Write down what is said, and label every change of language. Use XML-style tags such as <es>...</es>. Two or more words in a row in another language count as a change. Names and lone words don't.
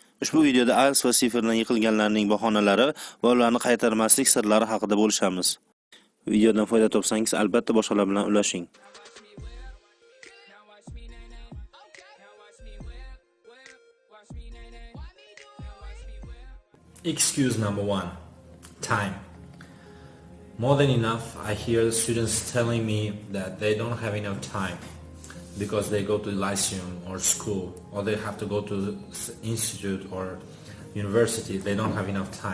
<uz>Ushbu videoda IELTS va CEFRdan yiqilganlarning bahonalari va ularni qaytarmaslik sirlari haqida bo'lishamiz. Videodan foyda topsangiz, albatta boshqalar bilan ulashing.</uz> <en>Excuse number one, time. More than enough, I hear students telling me that they don't have enough time because they go to lyceum or school, or they have to go to institute or university. They don't have enough time.</en>